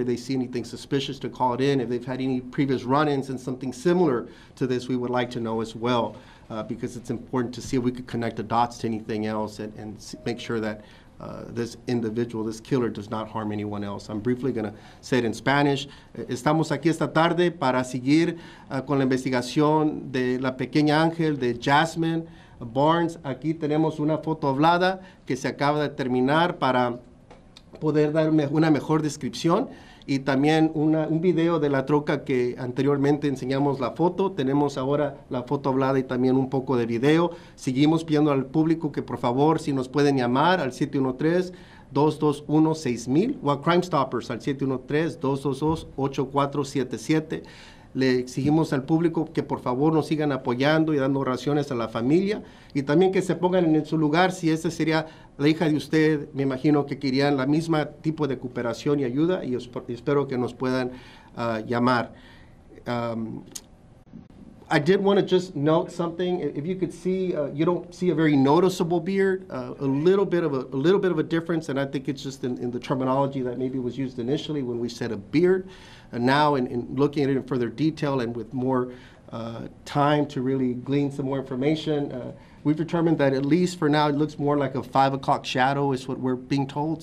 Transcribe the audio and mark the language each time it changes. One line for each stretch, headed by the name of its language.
English: If they see anything suspicious, to call it in. If they've had any previous run-ins and something similar to this, we would like to know as well, because it's important to see if we could connect the dots to anything else and make sure that this individual, this killer, does not harm anyone else. I'm briefly going to say it in Spanish.
Spanish: Estamos aquí esta tarde para seguir con la investigación de la pequeña ángel de Jazmine Barnes. Aquí tenemos una foto hablada que se acaba de terminar para poder dar una mejor descripción. Y también un video de la troca que anteriormente enseñamos la foto. Tenemos ahora la foto hablada y también un poco de video. Seguimos pidiendo al público que por favor, si nos pueden llamar al 713-221-6000 o a Crime Stoppers al 713-222-8477. Le exigimos al público que por favor nos sigan apoyando y dando oraciones a la familia, y también que se pongan en su lugar si esa sería la hija de usted. Me imagino que querían la misma tipo de cooperación y ayuda, y espero que nos puedan llamar.
English: I did want to just note something. If you could see, you don't see a very noticeable beard. A little bit of a difference, and I think it's just in the terminology that maybe was used initially when we said a beard. And now, in looking at it in further detail and with more time to really glean some more information, we've determined that at least for now it looks more like a 5 o'clock shadow is what we're being told.